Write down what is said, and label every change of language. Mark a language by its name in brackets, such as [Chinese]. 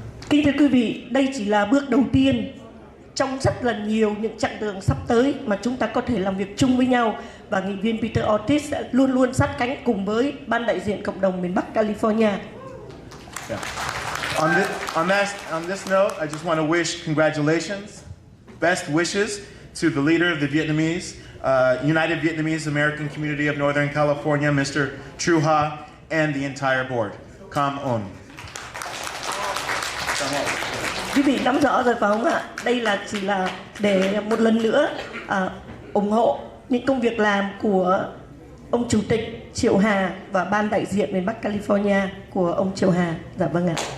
[Vietnamese] Kính thưa quý vị, đây chỉ là bước đầu tiên trong rất là nhiều những chặng đường sắp tới mà chúng ta có thể làm việc chung với nhau, và Nghị viên Peter Ortiz sẽ luôn luôn sát cánh cùng với ban đại diện cộng đồng miền Bắc California. [English] Yeah. On this note, I just want to wish congratulations, best wishes to the leader of the Vietnamese, United Vietnamese American Community of Northern California, Mr. Tru Ha, and the entire board. Come on. [Vietnamese] Quý vị nắm rõ rồi phải không ạ? Đây là chỉ là để một lần nữa ủng hộ những công việc làm của ông Chủ tịch Triệu Hà và ban đại diện miền Bắc California của ông Triệu Hà. Dạ vâng ạ.